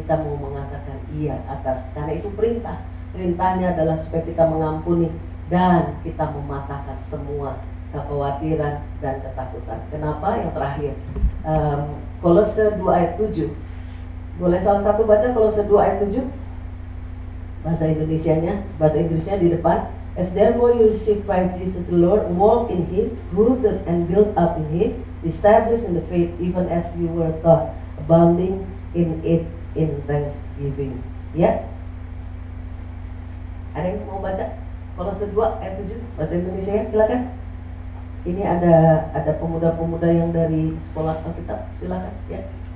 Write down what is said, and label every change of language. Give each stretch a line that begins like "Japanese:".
Indonesian: Kita mau mengatakan iya atas, karena itu perintah. Perintahnya adalah supaya kita mengampuni dan kita mematahkan semua kekhawatiran dan ketakutan. Kenapa? Yang terakhir, Kolose 2 ayat 7. Boleh salah satu baca Kolose 2 ayat 7? Bahasa Inggrisnya di depan.
English: As therefore you receive Christ Jesus the Lord, walk in Him, rooted and built up in Him, established in the faith, even as you were taught, abounding in it in thanksgiving.
Indonesian: Ya, ada yang mau baca Kolose 2 ayat 7 bahasa Indonesia ya? Silakan. Ini ada pemuda-pemuda yang dari sekolah Alkitab, silakan ya.